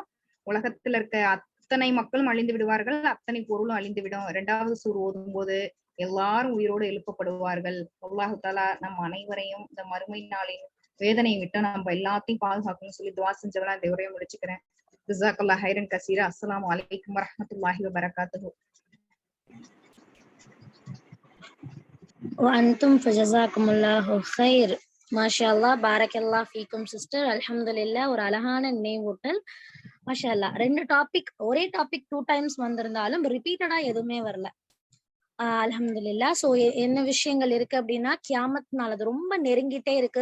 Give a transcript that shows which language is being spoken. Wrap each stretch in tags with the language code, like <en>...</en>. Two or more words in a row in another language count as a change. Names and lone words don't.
<ta>உலகத்துல இருக்க அத்தனை மக்களும் அழிந்து விடுவார்கள், அத்தனை பொருளும் அழிந்து விடும். 2வது சூர் ஓதும் போது எல்லாரும் உயிரோடு எழுப்பப்படுவார்கள். அல்லாஹ் தஆலா நம் அனைவரையும் இந்த மறுமை நாளின் வேதனையை விட்டு நம்ம எல்லாத்தையும் பாதுகாக்கணும்னு சொல்லி துவா செஞ்சவளா இந்த உரையை முடிச்சுக்கிறேன்.</ta> <ar>جزاك الله خيرا كثيرا. السلام عليكم ورحمة الله وبركاته. وأنتم فجزاكم الله خير. ما شاء الله، بارك الله فيكم</ar> <ta>சிஸ்டர்.</ta> <ar>الحمد لله,</ar> <ta>ஒரு அழகான நினைவூட்டல்.</ta> <ar>ما شاء الله.</ar> <ta>2 டாபிக், ஒரே டாபிக் 2 டைம்ஸ் வந்திருந்தாலும் ரிப்பீட்டடா எதுவுமே வரல.</ta> <ar>الحمد لله.</ar> <ta>சோ என்ன விஷயங்கள் இருக்கு அப்படின்னா, கியாமத் நாள் அது ரொம்ப நெருங்கிட்டே இருக்கு.</ta>